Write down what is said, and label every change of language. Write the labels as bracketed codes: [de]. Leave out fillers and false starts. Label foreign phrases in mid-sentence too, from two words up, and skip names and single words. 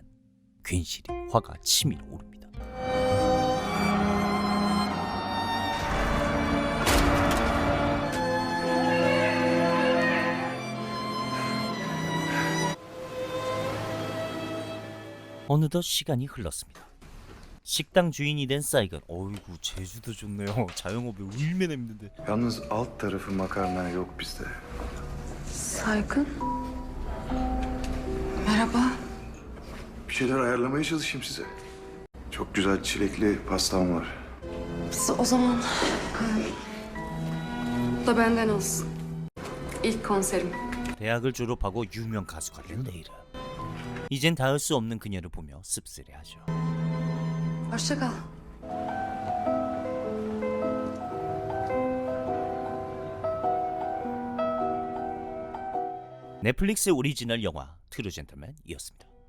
[ko] 괜시리 화가 치밀어 오릅니다. 어느덧 시간이 흘렀습니다. 식당 주인이 된 사이건. 어이구 제주도 좋네요. 자영업에 얼마나 힘든데. [tr] Yalnız alt tarafı makarna yok bizde. Saygın. Merhaba. Bir şeyler ayarlamaya çalışayım size. Çok güzel çilekli pastam var. O zaman bu da benden olsun. İlk konserim. [ko] 대학을 졸업하고 유명 가수가 된 레이라. 이젠 닿을 수 없는 그녀를 보며 씁쓸해하죠. [tr] Hoşça kal. [ko] 넷플릭스 오리지널 영화 트루 젠틀맨이었습니다.